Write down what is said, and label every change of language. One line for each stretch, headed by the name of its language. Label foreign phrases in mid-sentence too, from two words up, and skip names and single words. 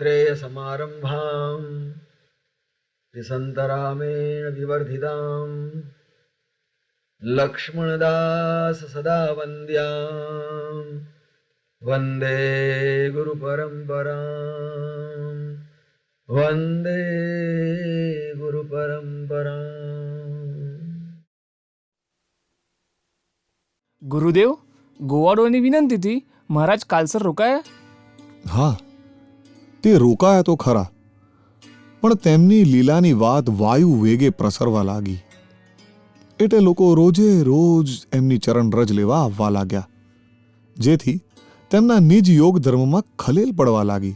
Sanskrit: समारम्भाम् त्रिसन्तरामेण विवर्धिताम् लक्ष्मणदास सदा वन्द्याम् वन्दे गुरुपरम्पराम् वन्दे गुरुपरम्पराम्।
Gujarati: ગુરુદેવ, ગોવાળોની વિનંતીથી મહારાજ કાલસર રોકાયા? હા, તે રોકાયા તો ખરા, પણ તેમની લીલાની વાત વાયુ વેગે પ્રસરવા લાગી. એટલે લોકો રોજે રોજ એમની ચરણરજ લેવા આવવા લાગ્યા, જેથી તેમના નિજ યોગ ધર્મમાં ખલેલ પડવા લાગી.